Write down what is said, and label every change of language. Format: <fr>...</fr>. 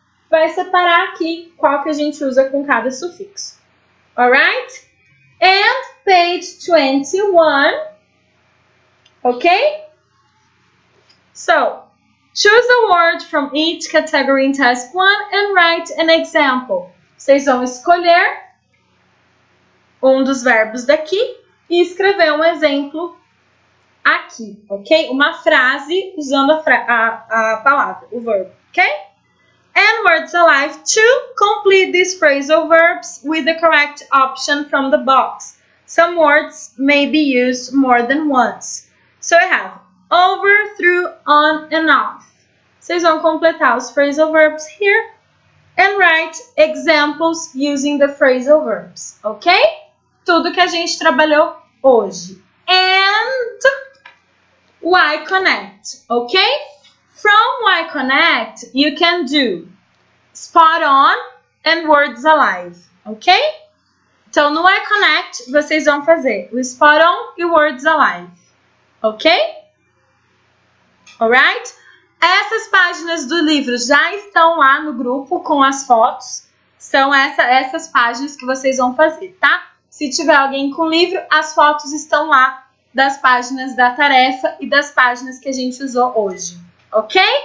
<pt>Vai separar aqui qual que a gente usa com cada sufixo.</pt> <en>Alright? And page 21, okay? So, choose a word from each category in task 1 and write an example.</en> <pt>Vocês vão escolher dos verbos daqui e escrever um exemplo aqui, ok? Uma frase usando a palavra, o verbo, ok?</pt> <en>And words alive to complete these phrasal verbs with the correct option from the box. Some words may be used more than once. So I have over, through, on, and off.</en> <pt>Vocês vão completar os</pt> <en>phrasal verbs here and write examples using the phrasal verbs, ok?</en> <pt>Tudo que a gente trabalhou hoje.</pt> <en>And Y Connect, ok? From Y Connect, you can do spot on and words alive, ok?</en> <pt>Então, no Y Connect, vocês vão fazer o spot on e words alive, ok?</pt> <en>Alright?</en> <pt>Essas páginas do livro já estão lá no grupo com as fotos. São essas páginas que vocês vão fazer, tá? Se tiver alguém com livro, as fotos estão lá das páginas da tarefa e das páginas que a gente usou hoje, ok?</pt>